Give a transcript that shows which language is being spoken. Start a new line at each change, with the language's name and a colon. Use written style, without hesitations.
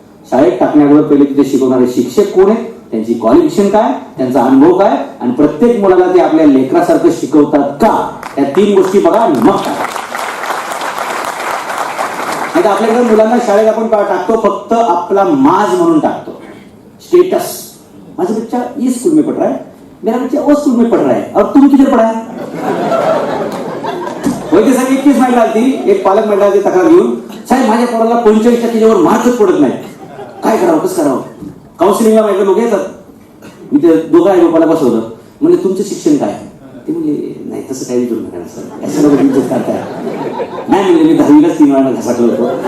Marathi: शाळेत टाकण्याअगोदर पहिले तिथे शिकवणारे शिक्षक कोण आहेत, त्यांची क्वालिफिकेशन काय, त्यांचा अनुभव काय, आणि प्रत्येक मुलाला ते आपल्या लेकरासारखं शिकवतात का, या 3 गोष्टी बघा आणि मग टाका. आता आपल्याकडे मुलांना शाळेत आपण टाकतो फक्त आपला माज म्हणून टाकतो, स्टेटस.
Hindi: माझा बच्चा इस स्कूल में पढ़ रहा है, मेरा बच्चा उस स्कूल में पढ़ रहा है, और तुम किधर पढ़ा है.
Marathi: वैद्य साहेब 21 महिला आली, एक पालक मंडळाची तक्रार घेऊन, साहेब माझ्या पोराला 45% वर मार्कच पडत नाही, काय करावं कसं करावं. काउन्सिलिंगला माझ्याकडे लोक येतात. मी ते दोघं आई बापाला बसवलं, म्हणजे तुमचं शिक्षण काय. ते म्हणजे नाही तसं काही विचारू नका सर, असं लोक तुमचं काय नाही. म्हणजे मी 10वीलाच 3 वेळा घासाटलं होतो.